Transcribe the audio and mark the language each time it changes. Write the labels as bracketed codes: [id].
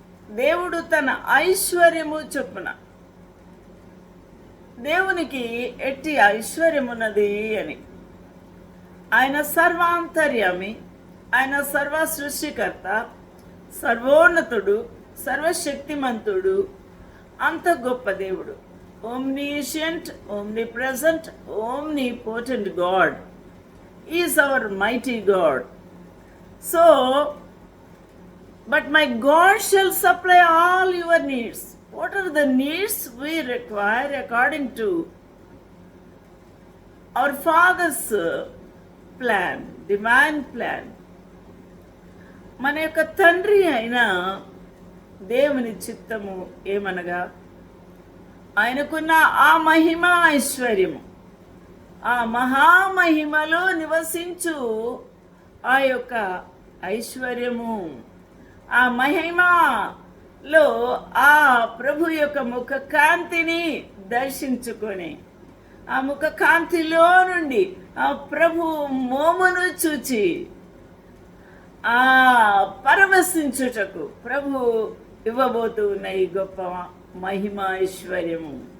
[te] దేవుడు తన ఐశ్వర్యము చొప్పున, దేవునికి ఎట్టి ఐశ్వర్యమున్నది అని. ఆయన సర్వాంతర్యామి, ఆయన సర్వ సృష్టికర్త, సర్వోన్నతుడు, సర్వశక్తిమంతుడు, అంత గొప్ప దేవుడు. [en] Omniscient, omnipresent, omnipotent God is our mighty God. So, but my God shall supply all your needs. What are the needs we require according to our Father's plan, divine plan? [te] మన యొక్క తండ్రి అయిన దేవుని చిత్తము ఏమనగా, ఆయనకున్న ఆ మహిమ ఐశ్వర్యము, ఆ మహామహిమలో నివసించు ఆ యొక్క ఐశ్వర్యము, ఆ మహిమలో ఆ ప్రభు యొక్క ముఖ కాంతిని దర్శించుకొని, ఆ ముఖ కాంతిలో నుండి ఆ ప్రభు మోమును చూచి ఆ పరవశించుటకు ప్రభు ఇవ్వబోతూ ఉన్న ఈ గొప్ప మహిమ ఐశ్వర్యము.